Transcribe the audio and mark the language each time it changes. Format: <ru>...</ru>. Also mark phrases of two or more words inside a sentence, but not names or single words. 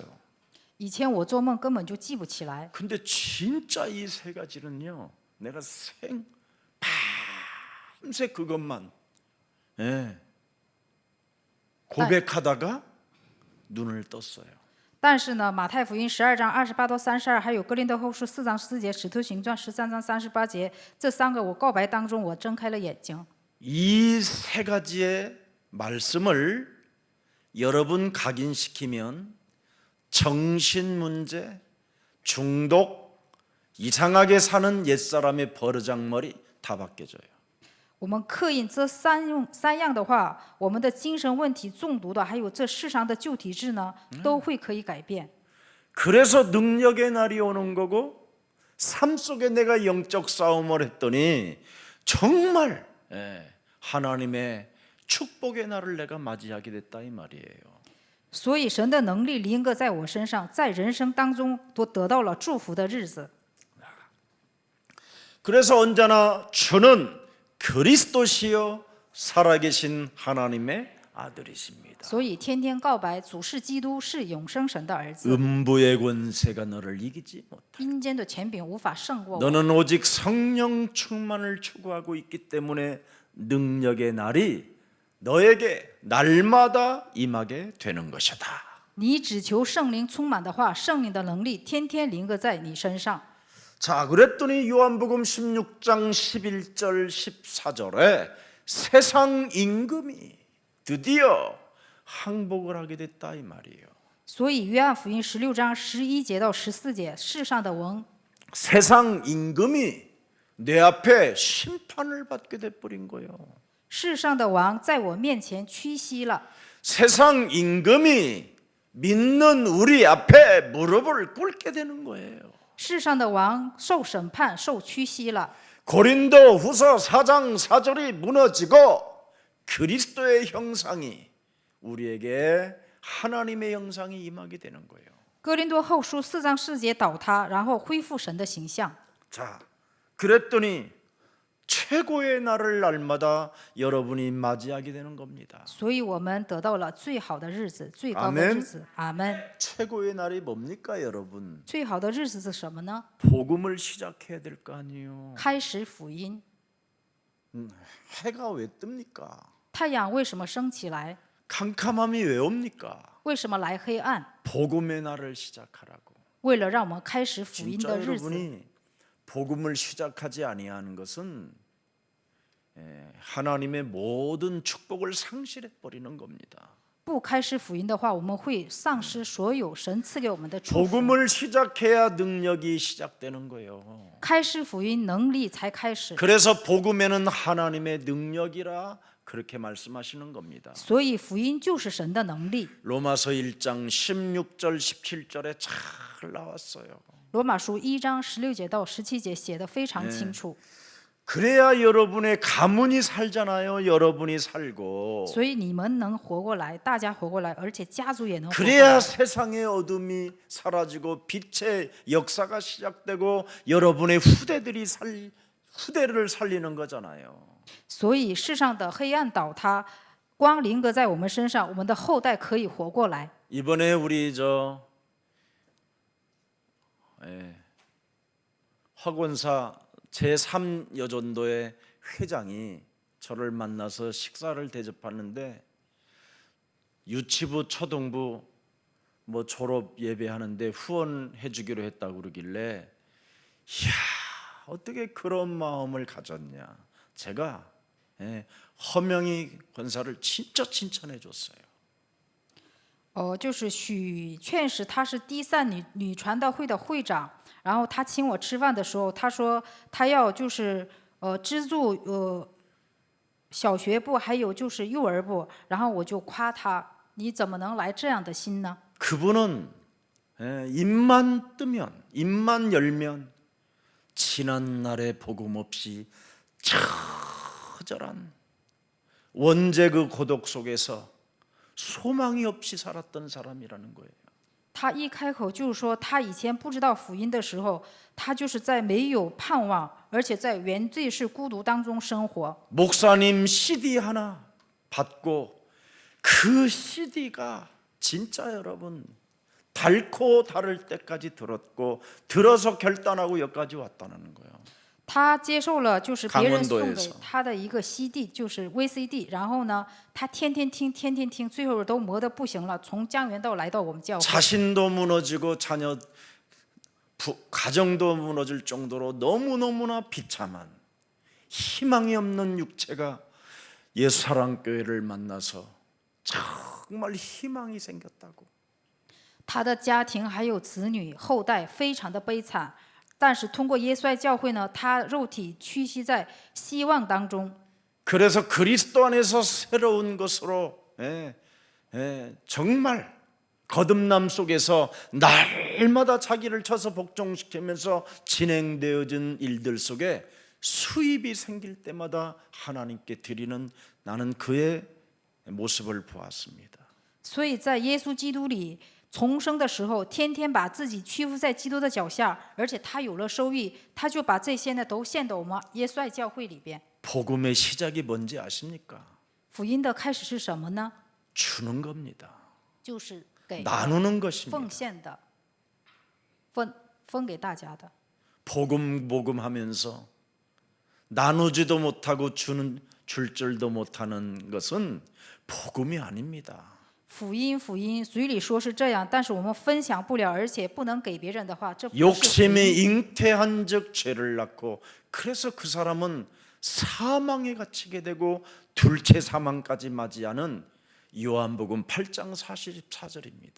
<zh>以前我做梦根本就记不起来，</zh> <ko>근데 진짜 이 세 가지는요. 내가 밤새 그것만 고백하다가 눈을 떴어요.</ko> <zh>但是呢，马太福音12章28到32，还有哥林多后书4章4节，使徒行传13章38节，这3个我告白当中，我睁开了眼睛。</zh> <ko>이 세 가지의 말씀을 여러분 각인시키면 정신 문제, 중독, 이상하게 사는 옛사람의 버르장머리 다 바뀌어져요.</ko> <zh>我们刻印这三样的话，我们的精神问题、中毒的，还有这世上的旧体质呢，都会可以改变。</zh> <ko>그래서 능력의 날이 오는 거고 삶 속에 내가 영적 싸움을 했더니 정말 하나님의 축복의 날을 내가 맞이하게 됐다 이 말이에요.</ko> <zh>所以神的能力临格在我身上，在人生当中都得到了祝福的日子。</zh> <ko>그래서 언제나 주는 그리스도시요 살아계신 하나님의 아들이십니다.</ko> <zh>所以天天告白，主是基督，是永生神的儿子。</zh> <ko>음부의 권세가 너를 이기지 못해.</ko> <zh>阴间的权柄无法胜过我。</zh> <ko>너는 오직 성령 충만을 추구하고 있기 때문에 능력의 날이 너에게 날마다 임하게 되는 것이다.</ko> <zh>你只求圣灵充满的话，圣灵的能力天天临格在你身上。</zh> <ko>자, 그랬더니 요한복음 16장 11절 14절에 세상 임금이 드디어 항복을 하게 됐다 이 말이에요.</ko> <zh>所以约翰福音16章11节到14节，世上的王，</zh> <ko>세상 임금이 내 앞에 심판을 받게 돼 버린 거예요.</ko> <zh>世上的王在我面前屈膝了。</zh> <ko>세상 임금이 믿는 우리 앞에 무릎을 꿇게 되는 거예요.</ko> <zh>世上的王受审判，受屈膝了。</zh> <ko>고린도후서 4장 4절이 무너지고 그리스도의 형상이 우리에게 하나님의 형상이 임하게 되는 거예요.</ko> <zh>哥林多后书4章4节倒塌，然后恢复神的形象。</zh> <ko>자, 그랬더니 최고의 날을 날마다 여러분이 맞이하게 되는 겁니다.</ko> <zh>所以我们得到了最好的日子，最高的日子。阿门。</zh> <ko>최고의 날이 뭡니까, 여러분?</ko> <zh>最好的日子是什么呢？</zh> <ko>복음을 시작해야 될 거 아니에요.</ko> <zh>开始福音。</zh> <ko>해가 왜 뜹니까?</ko> <zh>太阳为什么升起来？</zh> <ko>캄캄함이 왜 옵니까?</ko> <zh>为什么来黑暗？</zh> <ko>복음의 날을 시작하라고.</ko> <zh>为了让我们开始福音</zh> <ko>진짜</ko> <zh>的日子。</zh> <ko>여러분이 복음을 시작하지 아니하는 것은 하나님의 모든 축복을 상실해 버리는 겁니다.</ko> <zh>不开始福音的话，我们会丧失所有神赐给我们的祝福。</zh> <ko>복음을 시작해야 능력이 시작되는 거예요.</ko> <zh>开始福音，能力才开始。</zh> <ko>그래서 복음에는 하나님의 능력이라 그렇게 말씀하시는 겁니다.</ko> <zh>所以福音就是神的能力。</zh> <ko>로마서 1장 16절 17절에 잘 나왔어요.</ko> <zh>罗马书1章16节到17节写得非常清楚。</zh> <ko>그래야 여러분의 가문이 살잖아요. 여러분이 살고</ko> <zh>所以你们能活过来，大家活过来，而且家族也能活过</zh> <ko>그래야</ko> <zh>来，</zh> <ko>세상의 어둠이 사라지고 빛의 역사가 시작되고 여러분의 후대를 살리는 거잖아요.</ko> <zh>所以世上的黑暗倒塌，光临格在我们身上，我们的后代可以活过来。</zh> <ko>이번에 우리 화권사 제3여전도회 회장이 저를 만나서 식사를 대접하는데 유치부 초등부 뭐 졸업 예배하는데 후원해 주기로 했다고 그러길래 이야 어떻게 그런 마음을 가졌냐. 제가 허명희 권사를 진짜 칭찬해 줬어요.</ko> <zh>就是许劝使，他是第三女传道会的会长，然后他请我吃饭的时候，他说他要就是资助小学部还有就是幼儿部，然后我就夸他，你怎么能来这样的心呢？</zh> <ko>그분은 입만 뜨면 입만 열면 지난 날의 복음 없이 처절한 원죄 그 고독 속에서 소망이 없이 살았던 사람이라는 거예요.</ko> <zh>他一开口就是说，他以前不知道福音的时候，他就是在没有盼望，而且在原罪是孤独当中生活。</zh> <ko>목사님 CD 하나 받고 그 CD가 진짜 여러분 닳고 닳을 때까지 들었고 들어서 결단하고 여기까지 왔다는 거예요.</ko> <zh>他接受了就是别人送给</zh> <ko>강원도에서</ko> <zh>他的一个 CD， 就是 VCD， 然后呢，他天天听，天天听，最后都磨得不行了，从江原道来到我们教会。</zh> <ko>자신도 무너지고 자녀 가정도 무너질 정도로 너무너무나 비참한 희망이 없는 육체가 예수사랑교회를 만나서 정말 희망이 생겼다고.</ko> <zh>他的家庭还有子女后代非常的悲惨，但是通过耶稣爱教会呢，他肉体屈膝在希望当中。</zh> <ko>그래서 그리스도 안에서 새로운 것으로 정말 거듭남 속에서 날마다 자기를 쳐서 복종시키면서 진행되어진 일들 속에 수입이 생길 때마다 하나님께 드리는 나는 그의 모습을 보았습니다.</ko> <zh>所以在耶稣基督里重生的时候，天天把自己屈服在基督的脚下，而且他有了收益，他就把这些呢都献到我们耶稣爱教会里边。</zh> <ko>복음의 시작이 뭔지 아십니까?</ko> <zh>福音的开始是什么呢？</zh> <ko>주는 겁니다.</ko> <zh>就是给</zh> <ko>나누는</ko> <zh>奉</zh> <ko>것입니다.</ko> <zh>献的，分给大家的。</zh> <ko>복음 하면서 나누지도 못하고 줄 줄도 못하는 것은 복음이 아닙니다.</ko> <zh>福音，嘴里说是这样，但是我们分享不了，而且不能给别人的话，这不是福音。</zh> <ko>욕심이 잉태한즉 죄를 낳고 그래서 그 사람은 사망에 갇히게 되고 둘째 사망까지 맞이하는 요한복음 8장 44절입니다.</ko>